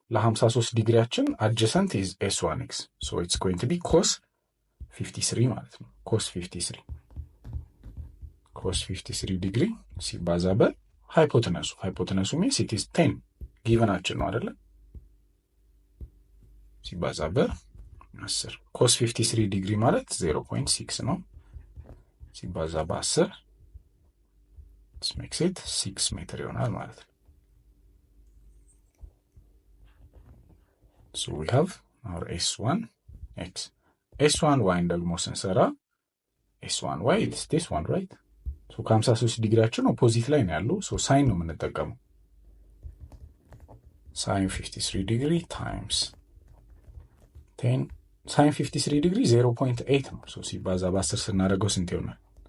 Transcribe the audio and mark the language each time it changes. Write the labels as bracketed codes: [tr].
[am] ለ53 ዲግሪያችን [en] adjacent is S1 X, so it's going to be cos 53 [am] ማለት ነው። cos 53 ዲግሪ ሲባዛ ሃይፖተነሱ [en] means it is 10 [am] ጊቨናችን ነው አይደለ? ሲባዛ በ10 cos 53 ዲግሪ ማለት 0.6 ነው ሲባዛ በ10 [en] this makes it [am] 6 ሜትር ይሆናል ማለት ነው። [en] so we have our S1 X. [am] S1 Y ደግሞ ስንሰራ S1 Y [en] is this one right? [am] so ከ53 ዲግሪያችን ኦፖዚት ላይ ነው ያለው so ሳይን ነው የምንጠቀመው sin 53 ዲግሪ times 10 sin 53 ዲግሪ 0.8 ነው so ሲባዛ በ10 ስናደርገው ስንት ይሆናል?